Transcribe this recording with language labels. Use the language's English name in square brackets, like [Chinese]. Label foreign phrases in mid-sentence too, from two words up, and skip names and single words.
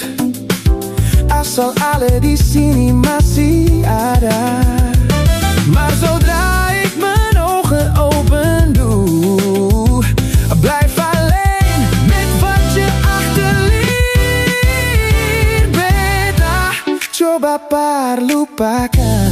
[Indonesian] Asal Ale di sini masih ada. [Dutch] Maar zodra ik mijn ogen open doe, blijf alleen met wat je achterliet. [Indonesian] Beta, coba lupakan.